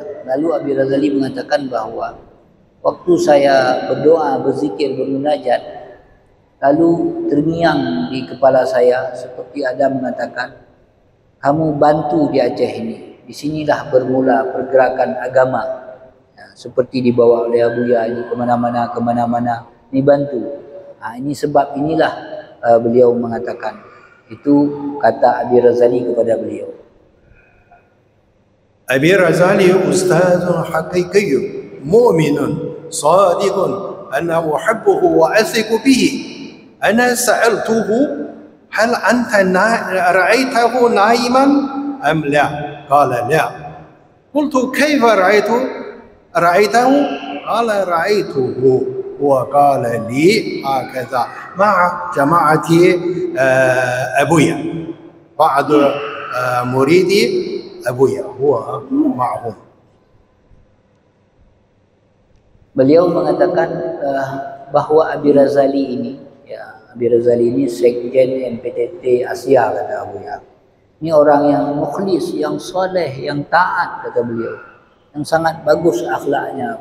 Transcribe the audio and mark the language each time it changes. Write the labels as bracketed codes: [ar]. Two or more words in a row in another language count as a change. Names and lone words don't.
[id] Lalu Abi Razali mengatakan bahwa waktu saya berdoa, berzikir, bermunajat, lalu terngiang di kepala saya seperti ada mengatakan, kamu bantu di Aceh ini. Disinilah bermula pergerakan agama. Ya, seperti dibawa oleh Abu Ya ini kemana-mana. Dibantu. Ini sebab inilah beliau mengatakan. Itu kata Abi Razali kepada beliau. [ar] Abi Razali أستاذ حقيقي مؤمن صادق أنا أحبه وأثق به. أنا سألته هل أنت رأيته نائما أم لا? قال لا. قلت كيف رأيت? رأيته؟ قال رأيته وقال لي هكذا مع جماعة أبويا بعض مريدي أبويا هو معهم. [id] Beliau mengatakan bahwa Abi Razali ini, ya, Abi Razali ini sekjen MPTT Asia, kata Abu Ya. Ini orang yang mukhlis, yang soleh, yang taat, kata beliau, yang sangat bagus akhlaknya.